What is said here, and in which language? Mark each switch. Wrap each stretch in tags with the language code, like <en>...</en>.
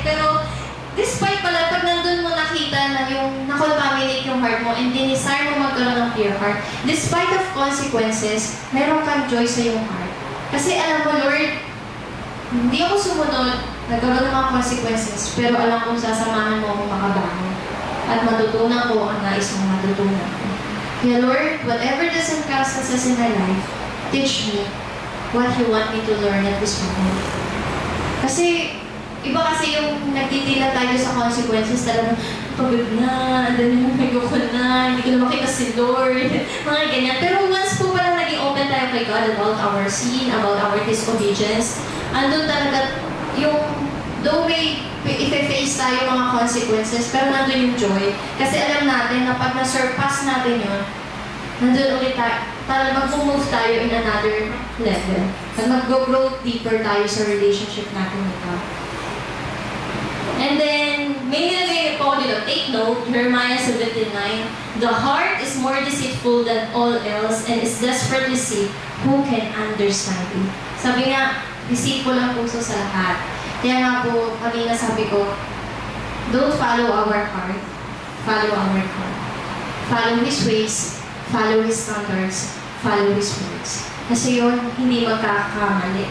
<tl>Pero, despite pala, pag nandun mo nakita na yung nakontaminate yung heart mo and dinesire mo magkaroon ng pure heart, despite of consequences, meron kang joy sa yung heart. Kasi alam mo, Lord, hindi ako sumunod, nagkaroon ng mga consequences, pero alam kong sasamahan mo akong makabangon at matutunan ko ang nais mong matutunan ko.</tl> <en>Kaya Lord, whatever the circumstances in my life, teach me what you want me to learn at this moment.</en> <tl>Kasi, iba kasi yung nagtitila tayo sa consequences, talagang pagod na, ayoko na, hindi ko na makita si Lord, mga ganyan. Pero once po pala naging open tayo kay God</tl> <en>about our sin, about our disobedience,</en> <tl>andun talaga yung, though may i-face tayo mga consequences, pero nandun yung joy. Kasi alam natin na pag na-surpass natin yun, nandun ulit tayo, talagang mag-move tayo in another level. At mag-grow deeper tayo sa relationship natin with God.</tl> <en>And then,</en> <tl>may nilagay po dito,</tl> <en>take note, Jeremiah 17:9, the heart is more deceitful than all else and is desperately sick. Who can understand it?</en> <tl>Sabi nga, deceitful ang puso sa lahat. Kaya nga po, kanina sabi ko,</tl> <en>don't follow our heart, follow our heart. Follow His ways, follow His standards, follow His words.</en> <tl>Kasi yun, hindi magkakamali.</tl>